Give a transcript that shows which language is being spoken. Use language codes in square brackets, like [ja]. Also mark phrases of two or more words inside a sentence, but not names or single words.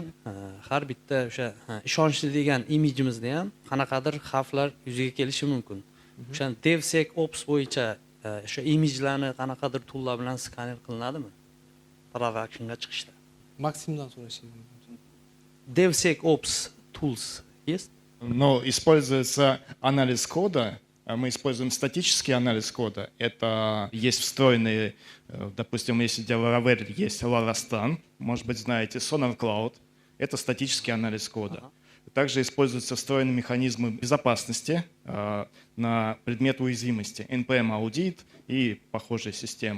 [uz] Har bitta o'sha ishonchli degan imijimizda ham qanaqadir xavflar yuzaga kelishi mumkin. O'sha DevSecOps bo'yicha o'sha imijlarni qanaqadir toollar bilan skaner qilinadimi? Productionga chiqishda. Maksimdan so'rashingiz mumkin. [en] DevSecOps tools [ru] есть? Но используется анализ кода. Мы используем статический анализ кода. Это есть встроенные, допустим, если для Laravel есть Larastan, может быть, знаете, Sonar Cloud. Это статический анализ кода. Также используются встроенные механизмы безопасности на предмет уязвимости, NPM-аудит и похожие системы.